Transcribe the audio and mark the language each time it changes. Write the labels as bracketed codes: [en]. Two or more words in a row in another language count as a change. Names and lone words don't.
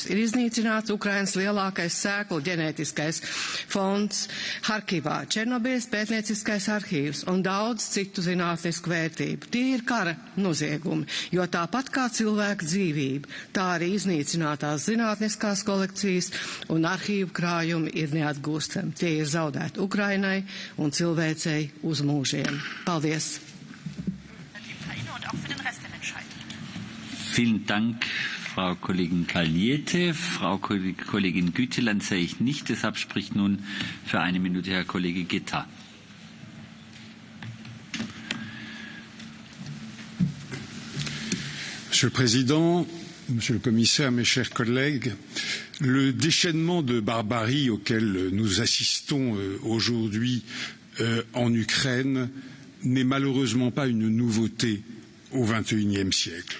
[lv] Ir iznīcināts Ukrainas lielākais sēklu ģenētiskais fonds Harkivā, Černobīles pētnieciskais arhīvs un daudz citu zinātnisku vērtību. Tie ir kara noziegumi, jo tāpat kā cilvēka dzīvība, tā arī iznīcinātās zinātniskās kolekcijas un arhīvu krājumi ir neatgūstami. Tie ir zaudēti Ukrainai un cilvēcei uz mūžiem. Paldies! [de] Vielen Dank, Frau Kollegin Kalniete. Frau Kollegin Güteland sehe ich nicht, deshalb spricht nun für eine Minute Herr Kollege Guetta. [fr] Monsieur le Président, Monsieur le Commissaire, mes chers collègues, le déchaînement de barbarie auquel nous assistons aujourd'hui en Ukraine n'est malheureusement pas une nouveauté au XXIe siècle.